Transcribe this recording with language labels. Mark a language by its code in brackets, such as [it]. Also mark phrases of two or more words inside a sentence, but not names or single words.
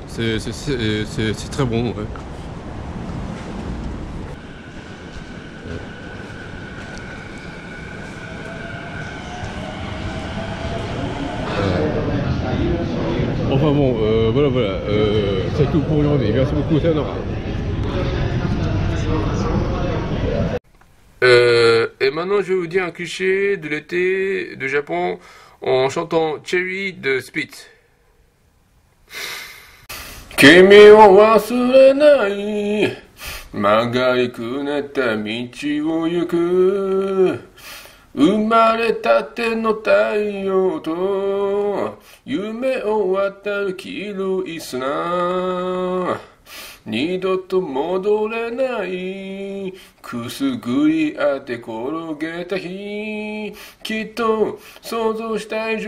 [fr] C'est très bon. Ouais. Enfin bon, voilà, voilà. C'est tout pour aujourd'hui. Merci beaucoup, Sanora. Et maintenant, je vais vous dire un cliché de l'été de Japon en chantant Cherry de Spitz. [ja] 君を忘れない曲がりくねった道を行く生まれたての太陽と夢を渡る黄色い砂二度と戻れないくすぐり当て転げた日きっと想像した以